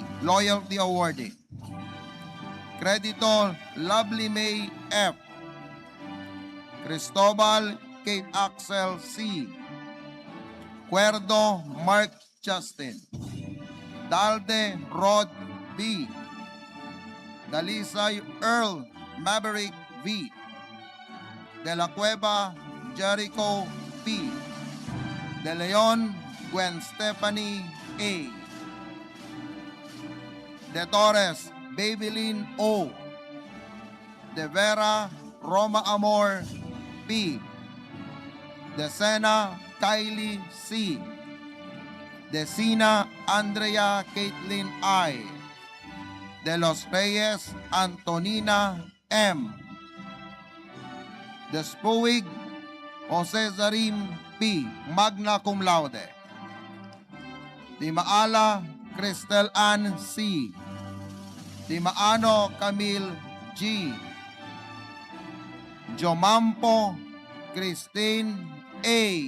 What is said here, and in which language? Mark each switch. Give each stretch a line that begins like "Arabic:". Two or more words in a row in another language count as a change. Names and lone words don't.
English: Loyalty Awardee. Creditor Lovely May F. Cristobal Kate Axel C. Cuerdo Mark Justin. Dalde Rod B. Dalisay Earl Maverick V. De la Cueva Jericho P. De Leon Gwen Stephanie A. De Torres Babylin O. De Vera Roma Amor P. De Sena Kylie C. De Sina Andrea Caitlin I. De Los Reyes Antonina M. De Spuig Jose Zarim P. Magna Cum Laude. Di Maala Cristel Ann C. Di Maano Camille G. Jomampo Christine A.